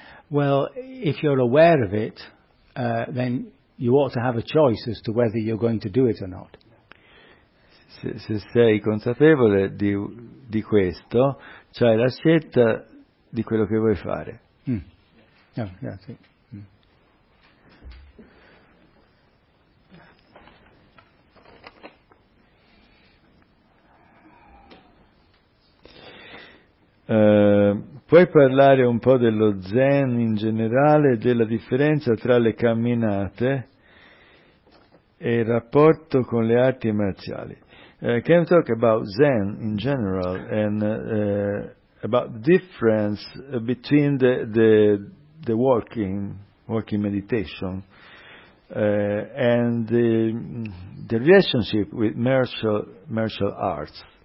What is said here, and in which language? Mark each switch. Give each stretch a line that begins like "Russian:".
English: Well, if you're aware of it, then you ought to have a choice as to whether you're going to do it or not.
Italian: Se sei consapevole di questo, c'hai la scelta di quello che vuoi fare. Puoi parlare un po' dello Zen in generale, della differenza tra le camminate e il rapporto con le arti marziali.
English: Can you talk about Zen in general and about the difference between the walking meditation and the relationship with martial arts?